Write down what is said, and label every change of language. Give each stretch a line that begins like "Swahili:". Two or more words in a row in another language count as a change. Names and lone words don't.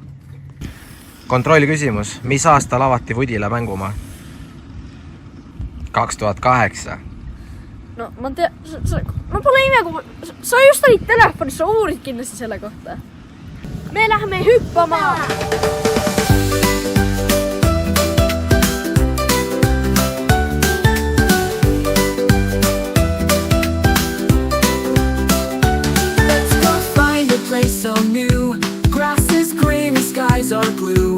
Estonian: Kontrolli küsimus. Mis aastal avati Pudila mängumaa? 2008. No, ma tea... No pole ime, kui... Sa just olid telefonis, sa uurid kindlasti selle kohta. Me läheme hüppama!
English: So new, grass is green and skies are blue.